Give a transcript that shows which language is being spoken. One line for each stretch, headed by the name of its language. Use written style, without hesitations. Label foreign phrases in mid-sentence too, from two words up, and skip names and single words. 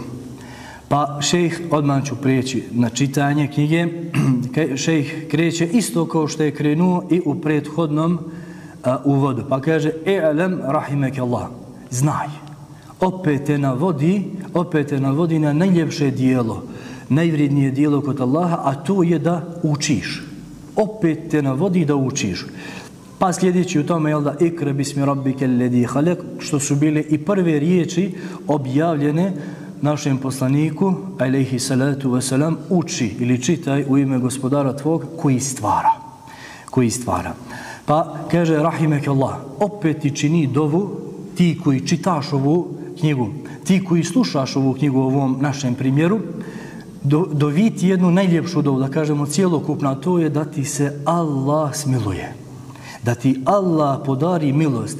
Bosnian: Pa šejh, odmah ću prijeći na čitanje knjige, šejh kreće isto kao što je krenuo i u prethodnom uvodu. Pa kaže,
Arabic: اعلم رحمك الله,
Bosnian: znaj. Opet te navodi na najljepše dijelo, najvrednije dijelo kod Allaha, a to je da učiš. Opet te navodi da učiš. Pa sljedeći u tome, jel da,
Arabic: اقرأ باسم ربك الذي خلق,
Bosnian: što su bile i prve riječi objavljene našem poslaniku,
Arabic: عليه الصلاة والسلام,
Bosnian: uči ili čitaj u ime gospodara tvog koji stvara. Pa kaže,
Arabic: رحمك الله,
Bosnian: opet ti čini dovu, ti koji čitaš ovu knjigu, ti koji slušaš ovu knjigu u ovom našem primjeru, doviti jednu najljepšu dovu, da kažemo cijelokupna, to je da ti se Allah smiluje, da ti Allah podari milost.